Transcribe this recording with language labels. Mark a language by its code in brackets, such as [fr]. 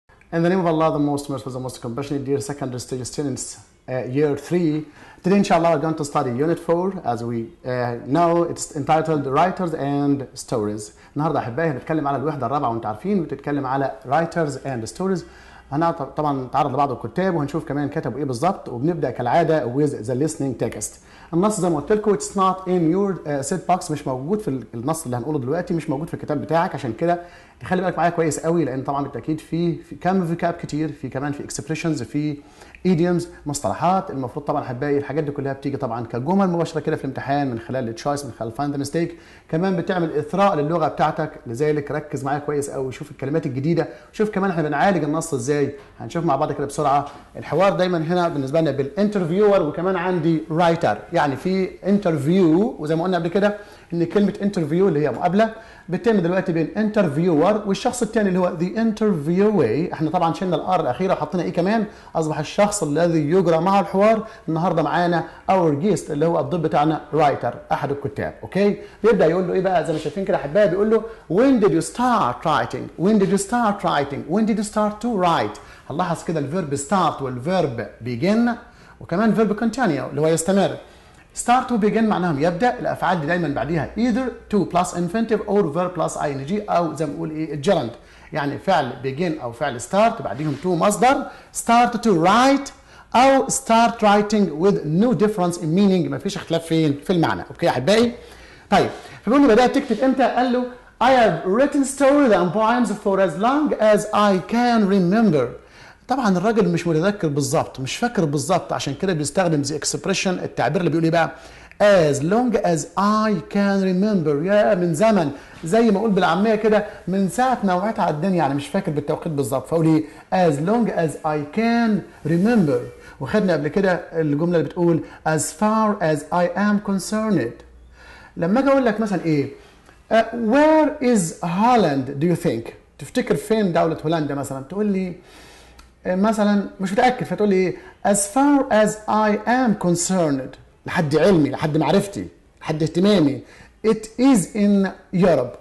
[en] In the name of Allah, the most merciful, the most compassionate, dear secondary stage students, year 3. Today, inshallah, we're going to study unit 4. As we know, it's entitled Writers and Stories. [ar] النهارده أحبائي هنتكلم على الوحدة الرابعة، وأنتم عارفين بتتكلم على [en] Writers and Stories. [ar] طبعا نتعرض لبعض الكتاب وهنشوف كمان كتبوا ايه بالظبط، وبنبدا كالعاده [en] with the listening text. [ar] النص زي ما قلت لكم [en] it's not in your set box، [ar] مش موجود في النص اللي هنقوله دلوقتي، مش موجود في الكتاب بتاعك، عشان كده خلي بالك معايا كويس قوي، لان طبعا بالتاكيد في كم فيكاب كتير، في كمان في اكسبريشنز، في ايديومز، مصطلحات. المفروض طبعا احبائي الحاجات دي كلها بتيجي طبعا كجمل مباشره كده في الامتحان من خلال التشويس، من خلال فايند ذا ميستيك. كمان بتعمل اثراء للغه بتاعتك، لذلك ركز معايا كويس قوي، شوف الكلمات الجديده، شوف كمان احنا بنعالج النص ازاي. هنشوف مع بعض كده بسرعه. الحوار دايما هنا بالنسبه لنا بالانترفيور، وكمان عندي رايتر، يعني في انترفيو، وزي ما قلنا قبل كده ان كلمه انترفيو اللي هي مقابله بتتم دلوقتي بين انترفيور والشخص الثاني اللي هو ذا انترفيوي. احنا طبعا شلنا الار الاخيره وحطينا ايه كمان، اصبح الشخص الذي يجرى معه الحوار. النهارده معانا اور جيست اللي هو الضيف بتاعنا رايتر، احد الكتاب. اوكي، بيبدا يقول له ايه بقى زي ما شايفين كده احبائي، بيقول له [en] when did you start writing when did you start writing when did you start to write. [ar] هنلاحظ كده الفيرب start والفيرب begin وكمان فيرب continue اللي هو يستمر. start و begin معناهم يبدا، الافعال دي دايما بعديها [en] either to plus infinitive or verb plus ing، [ar] او زي ما بنقول ايه الجرند، يعني فعل begin او فعل start بعديهم to مصدر start to write او [en] start writing with no difference in meaning، [ar] ما فيش اختلاف فين في المعنى. اوكي يا احبائي. طيب فبيقول له بدات تكتب امتى؟ قال له [en] I have written stories and poems for as long as I can remember. [ar] طبعا الراجل مش متذكر بالظبط، مش فاكر بالظبط، عشان كده بيستخدم the expression، التعبير اللي بيقول ايه بقى؟ [en] as long as I can remember، [ar] يا من زمن، زي ما اقول بالعاميه كده من ساعه ما وعيت على الدنيا، يعني مش فاكر بالتوقيت بالظبط، فاقول ايه؟ as long as I can remember. وخدنا قبل كده الجمله اللي بتقول [en] as far as I am concerned. [ar] لما اجي اقول لك مثلا ايه؟ [en] where is Holland do you think؟ [ar] تفتكر فين دوله هولندا مثلا؟ تقول لي مثلا مش متاكد، فتقول لي ايه؟ [en] as far as I am concerned، [ar] لحد علمي، لحد معرفتي، لحد اهتمامي [en] it is in Europe.